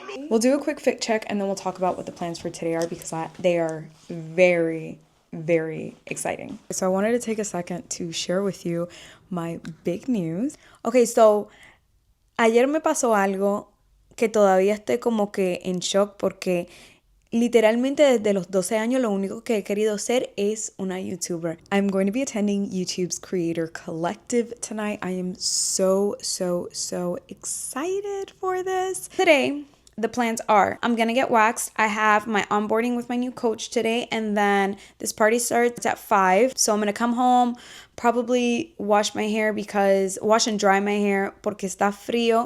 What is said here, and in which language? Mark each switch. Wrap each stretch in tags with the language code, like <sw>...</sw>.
<en>We'll do a quick fit check and then we'll talk about what the plans for today are because they are very, very exciting. So I wanted to take a second to share with you my big news.</en> <es>Okay, so ayer me pasó algo que todavía estoy como que en shock porque literalmente desde los 12 años lo único que he querido ser es una YouTuber.</es> <en>I'm going to be attending YouTube's Creator Collective tonight. I am so excited for this. Today, the plans are I'm gonna get waxed. I have my onboarding with my new coach today, and then this party starts at 5. So I'm gonna come home, probably wash and dry my hair</en> <es>porque está frío.</es>